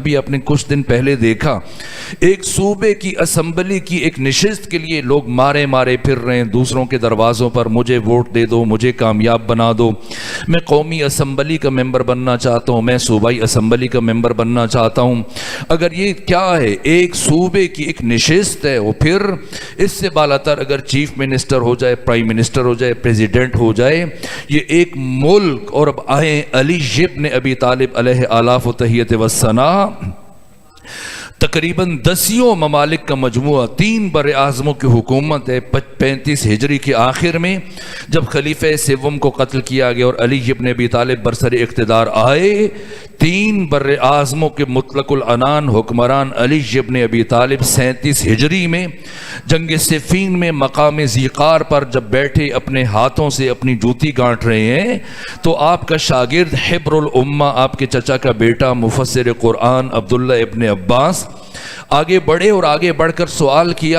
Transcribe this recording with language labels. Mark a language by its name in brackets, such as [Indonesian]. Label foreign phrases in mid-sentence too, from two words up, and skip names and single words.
[Urdu] ابھی اپنے کچھ دن پہلے دیکھا، ایک صوبے کی اسمبلی کی ایک نشست کے لیے لوگ مارے پھر رہے ہیں دوسروں کے دروازوں پر، مجھے ووٹ دے دو، مجھے کامیاب بنا دو، میں قومی اسمبلی کا ممبر بننا چاہتا ہوں، میں صوبائی اسمبلی کا ممبر بننا چاہتا ہوں۔ اگر یہ کیا ہے، ایک صوبے کی ایک نشست ہے، وہ پھر اس سے بالاتر اگر [English] chief minister [Urdu] ہو جائے، [English] prime minister [Urdu] ہو جائے، پریزیڈنٹ ہو جائے، یہ ایک ملک۔ اور اب آئیں علی ابن ابی طالب [Arabic] علیہ آلاف و تحیت و ثنا، [Urdu] تقریباً 10 ممالک کا مجموعہ، 3 بر اعظموں کی حکومت ہے۔ 35 ہجری کے آخر میں جب خلیفہ سوم کو قتل کیا گیا اور علی ابن ابی طالب برسر اقتدار آئے، 3 بر اعظموں کے مطلق العنان حکمران علی ابن ابی طالب 37 ہجری میں جنگ صفین میں مقام ذیقار پر جب بیٹھے اپنے ہاتھوں سے اپنی جوتی گانٹ رہے ہیں، تو آپ کا شاگرد [Arabic] حبر الامہ، [Urdu] آپ کے چچا کا بیٹا مفسر قرآن عبداللہ ابن عباس آگے بڑھے اور آگے بڑھ کر سوال کیا۔